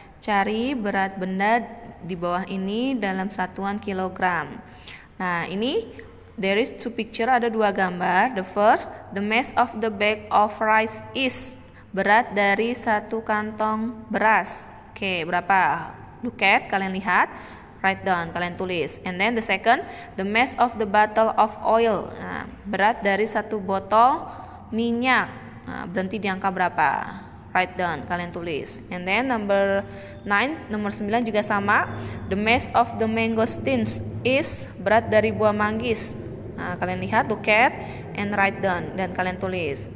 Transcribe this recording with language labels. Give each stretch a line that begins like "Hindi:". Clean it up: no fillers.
Indonesian: Cari berat benda di bawah ini dalam satuan kilogram. Nah, ini
English: there is 2 picture,
Indonesian: ada 2 gambar.
English: The first, the mass of the bag of rice is.
Indonesian: Berat dari 1 kantong beras. Oke, berapa?
English: Look at,
Indonesian: kalian lihat.
English: Write down,
Indonesian: kalian tulis.
English: And then the second, the mass of the bottle of oil.
Indonesian: Nah, berat dari 1 botol minyak. Nah, berhenti di angka berapa?
English: Write down,
Indonesian: kalian tulis.
English: And then number 9,
Indonesian: nomor 9 juga sama.
English: The mass of the mangosteens is.
Indonesian: Berat dari buah manggis. Nah, kalian lihat,
English: look at, and write down,
Indonesian: dan kalian tulis.